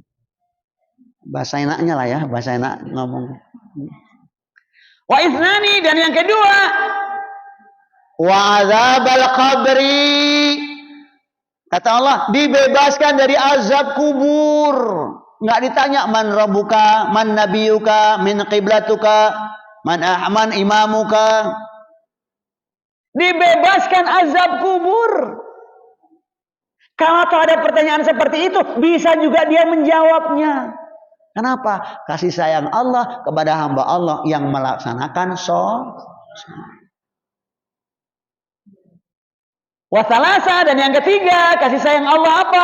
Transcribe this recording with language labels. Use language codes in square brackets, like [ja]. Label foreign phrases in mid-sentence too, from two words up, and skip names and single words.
[id] Bahasa enaknya lah ya, bahasa enak ngomong. [ar] واثنان, [id] dan yang kedua, [ar] وعذاب القبر. [id] Kata Allah, dibebaskan dari azab kubur. Enggak ditanya [ar] من ربك من نبيك من قبلتك من إمامك. [id] Dibebaskan azab kubur. Kalau ada pertanyaan seperti itu, bisa juga dia menjawabnya. Kenapa? Kasih sayang Allah kepada hamba Allah yang melaksanakan sholat. Wasalasa, dan yang ketiga, kasih sayang Allah apa?